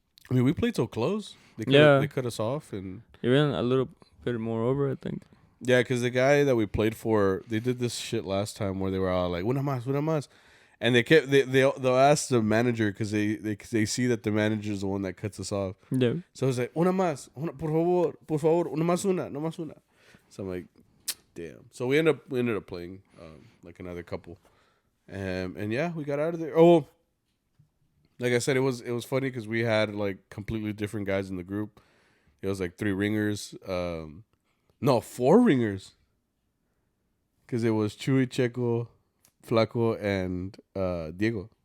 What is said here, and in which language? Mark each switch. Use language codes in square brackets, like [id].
[en] I mean, we played till close. They cut us off, and Even a little bit more over, I think. yeah, because the guy that we played for, they did this shit last time where they were all like, [es] una más. [en] And they'll ask the manager because they see that the manager is the one that cuts us off. Yeah. So it's like, [es] una más, por favor, una más una, no más una. [en] So I'm like, damn. So we ended up playing like another couple, and yeah, we got out of there. Oh, like I said, it was funny because we had like completely different guys in the group. It was like 3 ringers, no 4 ringers, because it was Chuy, Checo, Flaco, and Diego.